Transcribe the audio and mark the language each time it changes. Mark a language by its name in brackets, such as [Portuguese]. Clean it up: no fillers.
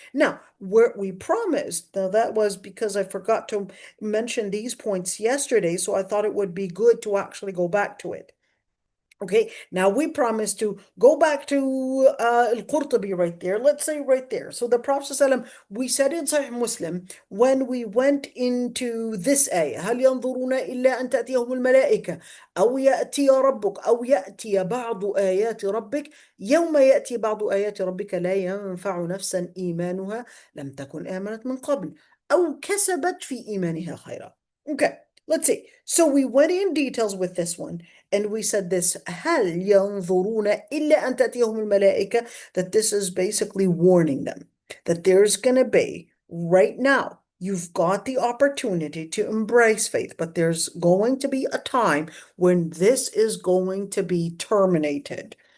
[English] Now, where we promised, now that was because I forgot to mention these points yesterday, so I thought it would be good to actually go back to it. Okay, now we promise to go back to al-Qurtubi right there. Let's say right there. So the Prophet ﷺ, we said in Sahih Muslim, when we went into this ayah, [Arabic] هل ينظرون إلا أن تأتيهم الملائكة أو يأتي ربك أو يأتي بعض آيات ربك يوم يأتي بعض آيات ربك لا ينفع نفسا إيمانها لم تكن آمنت من قبل أو كسبت في إيمانها خيرا. [English] Okay, let's see. So we went in details with this one. And we said this, [Arabic] هل ينظرون إلا أن تأتيهم الملائكة, [English] that this is basically warning them that there's going to be, right now, you've got the opportunity to embrace faith, but there's going to be a time when this is going to be terminated.